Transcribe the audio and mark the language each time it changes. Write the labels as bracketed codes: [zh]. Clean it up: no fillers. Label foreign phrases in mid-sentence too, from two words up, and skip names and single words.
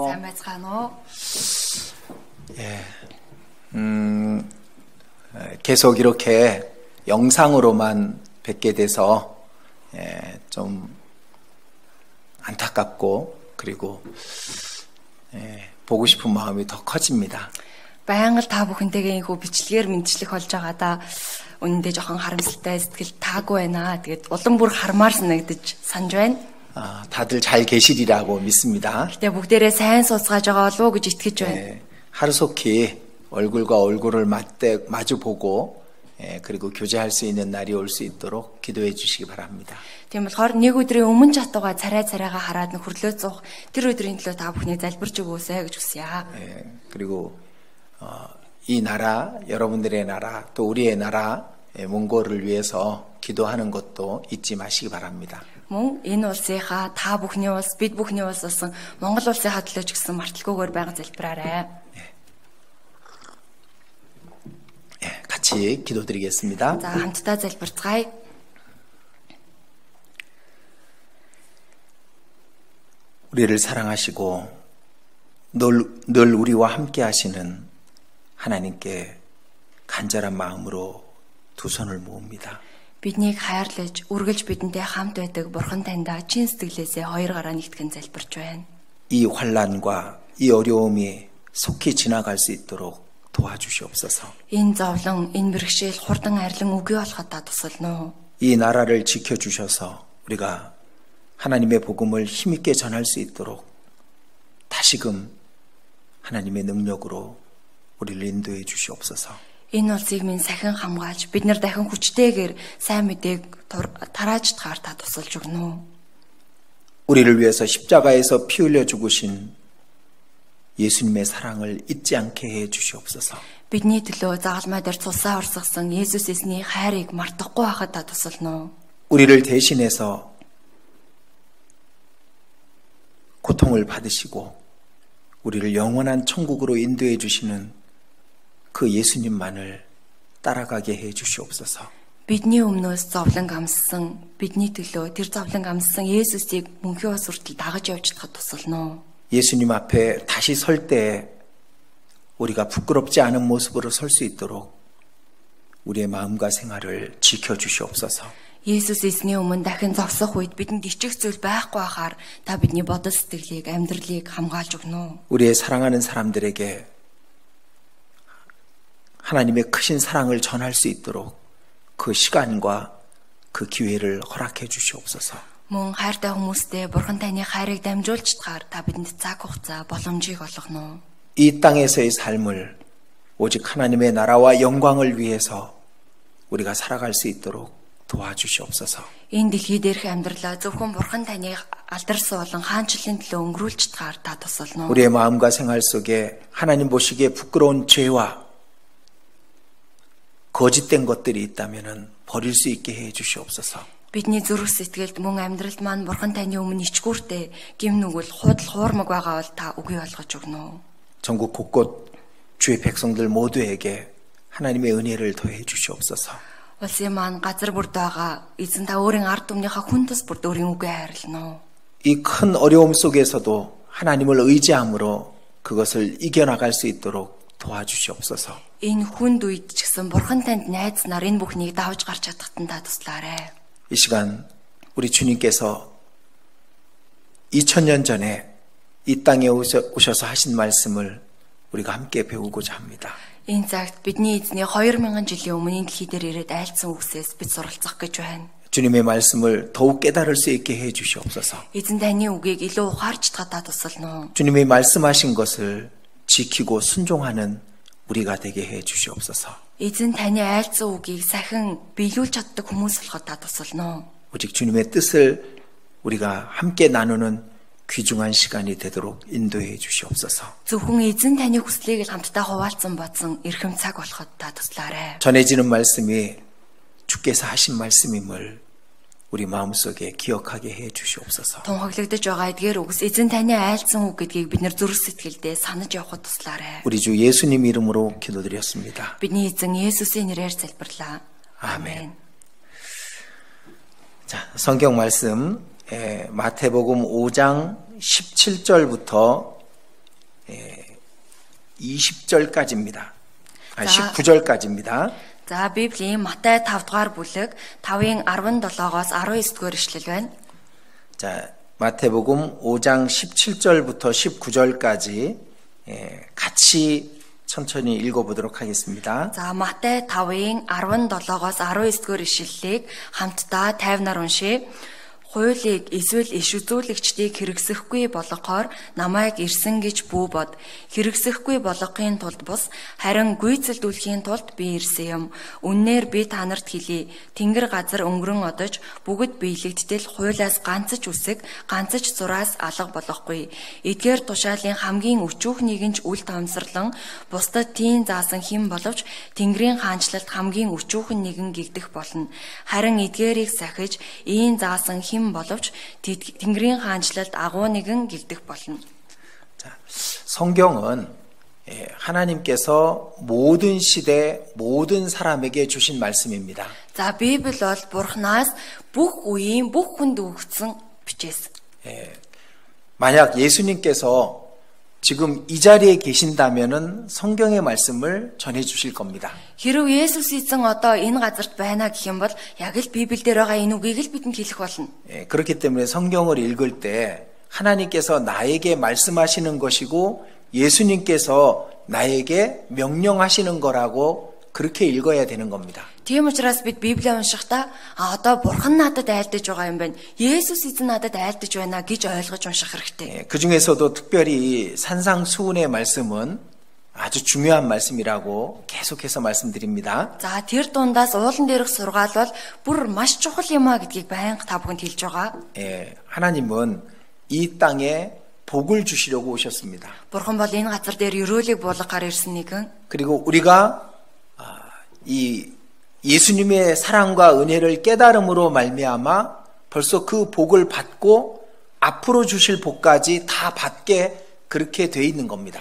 [mn] байцгаана уу? [ko] 예, 계속 이렇게 영상으로만 뵙게 돼서 좀 안타깝고 그리고 보고 싶은 마음이 더 커집니다. [mn] Байнга та бүхэнтэйгээ инхүү бичлэгээр мэдчлэх болж байгаа да. Үнэндээ жоохон харамсалтай сэтгэл таагүй байна. Тэгээд улам бүр хармаар санагдаж санаж байна. [ko] 다들 잘 계시리라고 믿습니다. [mn] Гэтэ бүгдээрээ сайн сууцгааж байгаа болов уу гэж итгэж байна. [ko] 하루속히 얼굴과 얼굴을 마주 보고 그리고 교제할 수 있는 날이 올 수 있도록 기도해 주시기 바랍니다. [mn] Тийм болохоор нэг өдрийн өмнө чатууга царайгаа хараад хөрлөө зуух тэр өдрийн төлөө та бүхний залбирч өгөөсэй гэж хүсье. [ko] 그리고 이 나라, 여러분들의 나라, 또 우리의 나라, 몽골을 위해서 기도하는 것도 잊지 마시기 바랍니다. [mn] Мөн энэ улсынхаа та бүхний улс, бид бүхний улс болсон Монгол улсынхаа төлөө ч гэсэн марталгүйгээр байнга залбираарай. [ko] 같이 기도드리겠습니다. [mn] За хамтдаа залбирцгаая. [ko] 우리를 사랑하시고 늘 우리와 함께 하시는 하나님께 간절한 마음으로 두 손을 모읍니다. [mn] Биднийг хайрлаж, үргэлж бидэнтэй хамт байдаг Бурхан таньда чин сэтгэлээсээ хоёр гараа нэгтгэн залбирч байна. [ko] 이 환난과 이 어려움이 속히 지나갈 수 있도록 도와주시옵소서. [mn] Энэ зовлон, энэ бэрхшээл хурдан арилан үгүй болоход та тусална уу? [ko] 이 나라를 지켜주셔서 우리가 하나님의 복음을 힘있게 전할 수 있도록 다시금 하나님의 능력으로 우리를 인도해 주시옵소서. [mn] Энэ улсыг минь сахин хамгаалж, бид нар дахин хүчтэйгээр сайн мэдээг тарааж тахаар та тусалж өгнө үү? [ko] 우리를 위해서 십자가에서 피 흘려 죽으신 예수님의 사랑을 잊지 않게 해 주시옵소서. [mn] Бидний төлөө загалмай дээр цусаа орсгосон Есүс эзний хайрыг мартахгүй байхад та тусална уу? [ko] 우리를 대신해서 고통을 받으시고 우리를 영원한 천국으로 인도해 주시는 그 예수님만을 따라가게 해 주시옵소서. [mn] Бидний өмнөөс зовлон амссан, бидний төлөө тэр зовлон амссан Есүсийг мөнхийн ус хүртэл дагаж явж чадахад тусална уу? [ko] 예수님 앞에 다시 설 때 우리가 부끄럽지 않은 모습으로 설 수 있도록 우리의 마음과 생활을 지켜 주시옵소서. [mn] Есүс эзний өмнө дахин зогсох үед бидэнд ичих зүйл байхгүй байхаар та бидний бодол сэтгэлийг, амьдралыг хамгаалж өгнө үү? [ko] 우리의 사랑하는 사람들에게 하나님의 크신 사랑을 전할 수 있도록 그 시간과 그 기회를 허락해 주시옵소서. [mn] Мөн хайртай хүмүүстэй Бурхан таны хайрыг дамжуулж чадгаар та бидэнд цаг хугацаа боломжийг олгоно уу? [ko] 이 땅에서의 삶을 오직 하나님의 나라와 영광을 위해서 우리가 살아갈 수 있도록 도와주시옵소서. [mn] Энэ дэлхий дээрх амьдралаа зөвхөн Бурхан таны алдарсан болон хаанчлалын төлөө өнгөрүүлж чадгаар та тусална уу? [ko] 우리의 마음과 생활 속에 하나님 보시기에 부끄러운 죄와 거짓된 것들이 있다면 버릴 수 있게 해 주시옵소서. [mn] Бидний зүрх сэтгэлд мөн амьдралд маань Бурхан таны өмнө ичгүүртэй гим нүгэл худал хуурмаг байгаа бол та үгүй болгож өгнө үү? [ko] 전국 곳곳 주의 백성들 모두에게 하나님의 은혜를 더해 주시옵소서. [mn] Улсын маань газар бүрд байгаа эзэн та өөрийн ард түмнийхээ хүн тус бүрд өөрийн үгээ хайрлана уу? [ko] 이 큰 어려움 속에서도 하나님을 의지함으로 그것을 이겨나갈 수 있도록 도와주시옵소서. [mn] Энэ хүнд үед ч гэсэн Бурхан танд найзнаар энэ бүхнийг давж гарч чадахад нь та туслаарай. [ko] 이 시간 우리 주님께서 2000년 전에 이 땅에 오셔서 하신 말씀을 우리가 함께 배우고자 합니다. [mn] Энэ цагт бидний эзний 2000 жилийн өмнө энэ дэлхий дээр ирээд айлцсан үгсээс бид суралцах гэж байна. [ko] 주님의 말씀을 더욱 깨달을 수 있게 해 주시옵소서. [mn] Эзэн таны үгийг илүү ухаарч чадхад та тусална уу? [ko] 주님이 말씀하신 것을 지키고 순종하는 우리가 되게 해 주시옵소서. [mn] Эзэн таны айлцсан үгийг сахин биелүүлж чаддаг хүмүүс болоход та тусална уу? [ko] 오직 주님의 뜻을 우리가 함께 나누는 귀중한 시간이 되도록 인도해 주시옵소서. [mn] Зөвхөн эзэн таны хүслийг л хамтдаа хуваалцсан бодсон эрхэм цаг болоход та туслаарай. [ko] 전해지는 말씀이 주께서 하신 말씀임을 우리 마음속에 기억하게 해 주시옵소서. [mn] Тунхаглагдаж байгаа эдгээр үгс эзэн таны айлцсан үг гэдгийг бид нэр зүрх сэтгэлдээ санаж явахд туслаарай. [ko] 우리 주 예수님 이름으로 기도드렸습니다. [mn] Бидний эзэн Есүсийн нэрээр залбирлаа. [ko] 아멘. 자, 성경 말씀 마태복음 5장 17절부터 20절까지입니다. 자. 19절까지입니다. [mn] За Библийн Матай 5 дугаар бүлэг 5-ын 17-оос 19-р ишлэл байна. [ko] 자, 마태복음 5장 17절부터 19절까지 같이 천천히 읽어보도록 하겠습니다. [mn] За Матай 5-ын 17-оос 19-р ишлэлийг хамтдаа тайвнаар уншийе. Хуулийг эсвэл иш үзүүлэгчдийг хэрэгсэхгүй болгохоор намайг ирсэн гэж бүү бод. Хэрэгсэхгүй болгохын тулд бус харин гүйцэлдүүлэхийн тулд би ирсэн юм. Үннээр би та нарт хэлье. Тэнгэр газар өнгөрөн одож бүгд биелэгдтэл хуулиас ганцч үсэг, ганцч зураас алга болохгүй. Эдгээр тушаалын хамгийн өчүүхнийг нь ч үл тоомсорлон бусдад тийм заасан хэн боловч Тэнгэрийн хаанчлалд хамгийн өчүүхэн нэгэн гэгдэх болно. Харин эдгээрийг сахиж ийм заасан боловч Тэнгэрийн хаанчлалд агуу нэгэн гэгдэх болно. [ko] 자, 성경은 하나님께서 모든 시대 모든 사람에게 주신 말씀입니다. [mn] За Библи бол Бурханаас бүх үеийн бүх хүнд өгсөн бичээс. [ko] 만약 예수님께서 지금 이 자리에 계신다면은 성경의 말씀을 전해 주실 겁니다. [mn] Хэрв Есүс эзэн одоо энэ газарт байна гэх юм бол яг л Библиэлд байгаа энэ үгийг л бидэнд хэлэх болно. [ko] 그렇기 때문에 성경을 읽을 때 하나님께서 나에게 말씀하시는 것이고 예수님께서 나에게 명령하시는 거라고 그렇게 읽어야 되는 겁니다. [mn] Тийм учраас бид Библийг уншихдаа одоо Бурхан надад айлдаж байгаа юм байна. Есүс эзэн надад айлдаж байна гэж ойлгож унших хэрэгтэй. [ko] 그 중에서도 특별히 산상수훈의 말씀은 아주 중요한 말씀이라고 계속해서 말씀드립니다. [mn] За тэр дундаас уулан дээрх сургаал бол бүр маш чухал юм а гэдгийг байнга та бүхэнд хэлж байгаа. [ko] 하나님은 이 땅에 복을 주시려고 오셨습니다. [mn] Бурхан бол энэ газар дээр өрөөлийг буулгахаар ирсэн нэгэн. [ko] 그리고 우리가 이 예수님의 사랑과 은혜를 깨달음으로 말미암아 벌써 그 복을 받고 앞으로 주실 복까지 다 받게 그렇게 돼 있는 겁니다.